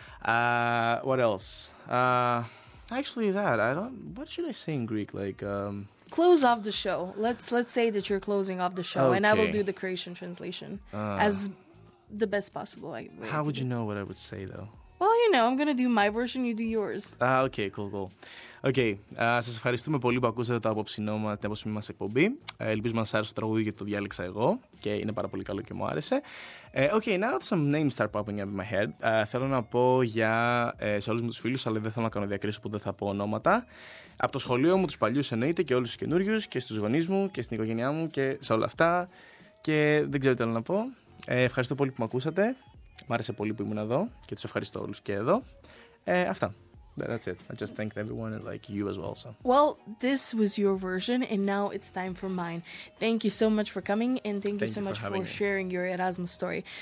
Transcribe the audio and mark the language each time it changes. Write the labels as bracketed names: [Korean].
[English] What else? What should I say in Greek? Like, close off the show. Let's say that you're closing off the show, okay, and I will do the Croatian translation as the best possible way. How would you know what I would say, though? Well, you know, I'm going to do my version, you do yours. Okay, cool. [Greek] Okay, σας ευχαριστούμε πολύ που ακούσατε το απόψινό μας, την απόψινή μας εκπομπή. Ελπίζω μας άρεσε το τραγούδι γιατί το διάλεξα εγώ και είναι πάρα πολύ καλό και μου άρεσε. [English] Okay, now some names start popping up in my head. [Greek] Θέλω να πω για σε όλους μου τους φίλους, αλλά δεν θέλω να κάνω διακρίσεις που δεν θα πω ονόματα. Από το σχολείο μου, τους παλιούς εννοείται, και όλους τους καινούριους, και στους γονείς μου και στην οικογένειά μου και σε όλα αυτά. Και δεν ξέρω τι άλλο να πω. Ευχαριστώ πολύ που με ακούσατε. Μ' άρεσε πολύ που ήμουν εδώ και τους ευχαριστώ όλους και εδώ. Αυτά. [English] That's it. I just thanked everyone and like you as well. So. Well, this was your version and now it's time for mine. Thank you so much for coming and thank you so much for sharing your Erasmus story.